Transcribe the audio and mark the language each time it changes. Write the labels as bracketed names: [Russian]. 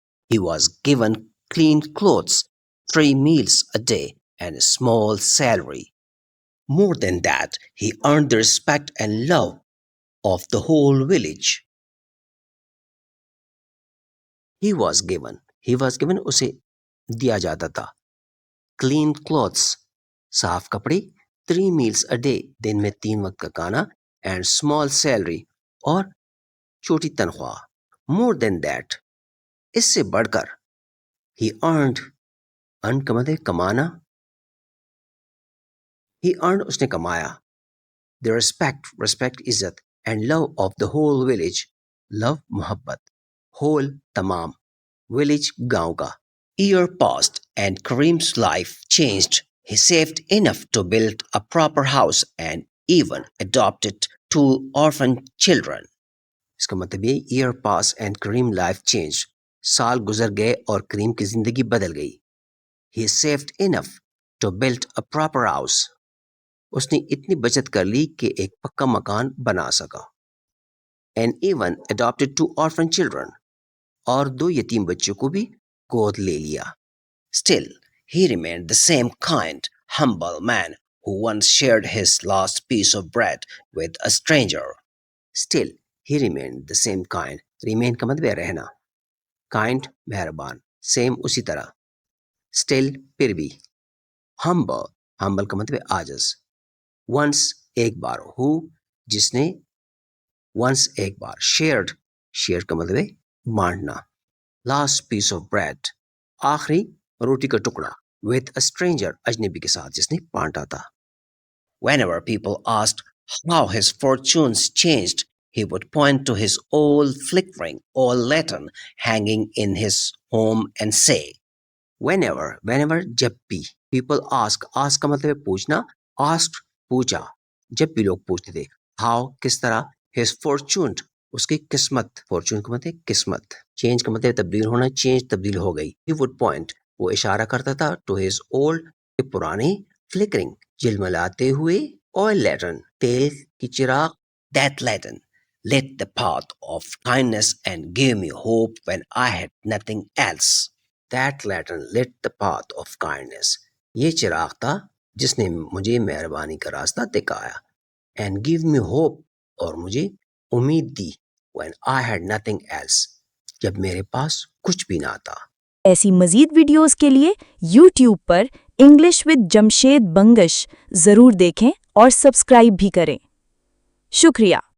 [English] He was given clean clothes, 3 meals a day, and a small salary. More than that, he earned the respect and love of the whole village. He was given [Urdu] اسے دیا جاتا تھا. [English] Clean clothes, [Urdu] صاف کپڑے. [English] 3 meals a day, [Urdu] دن میں 3 وقت کا کھانا. [English] And small salary, [Urdu] اور چھوٹی تنخواہ. [English] More than that, [Urdu] اس سے بڑھ کر. [English] He earned [Urdu] کا مطلب کمانا. [English] He earned [Urdu] اس نے کمایا. [English] The respect عزت, and love of the whole village. [Urdu] love محبت, whole تمام, village گاؤں کا. [English] Year passed and Kareem's life changed. He saved enough to build a proper house and even adopted 2 orphan children. [Urdu] اس کا مطلب یہ [English] year passed and Kareem life changed. [Urdu] سال گزر گئے اور کریم کی زندگی بدل گئی. [English] He saved enough to build a proper house. [Urdu] اس نے اتنی بچت کر لی کہ ایک پکا مکان بنا سکا. [English] And even adopted 2 orphan children. [Urdu] اور 2 یتیم بچوں کو بھی گود لے لیا. [English] Still, he remained the same kind, humble man who once shared his last piece of bread with a stranger. Still, he remained the same kind. [Urdu] Remain کا مطلب ہے رہنا. Kind مہربان. Same اسی طرح. Still پھر بھی. Humble کا مطلب ہے عاجز. Once ایک بار. Who جس نے. Once ایک بار. Shared کا مطلب ہے بانٹنا. [English] Last piece of bread, [Urdu] آخری روٹی کا ٹکڑا. [English] With a stranger, [Urdu] اجنبی کے ساتھ جس نے بانٹا تھا. [English] Whenever people asked how his fortunes changed, he would point to his old flickering old lantern hanging in his home and say, [Urdu] whenever جب بھی. [English] people ask [Urdu] کا مطلب ہے پوچھنا. asked پوچھا. جب بھی لوگ پوچھتے تھے. how کس طرح. his fortune اس کی قسمت. fortune کا مطلب ہے قسمت. change کا مطلب تبدیل ہونا. change تبدیل ہو گئی. [English] he would point [Urdu] وہ اشارہ کرتا تھا [English] to his old [Urdu] پرانی flickering جلملاتے ہوئے [English] oil lantern [Urdu] تیل کی چراغ. [English] that lantern lit the path of kindness and gave me hope when I had nothing else. That lantern lit the path of kindness. [Urdu] یہ چراغ تھا جس نے مجھے مہربانی کا راستہ دکھایا. [English] And give me hope [Urdu] اور مجھے امید دی. [English] When I had nothing else [Urdu] جب میرے پاس کچھ بھی نہ تھا. ایسی مزید ویڈیوز کے لیے YouTube per English with Jamshed Bangash ضرور دیکھیں اور سبسکرائب بھی کریں. شکریہ.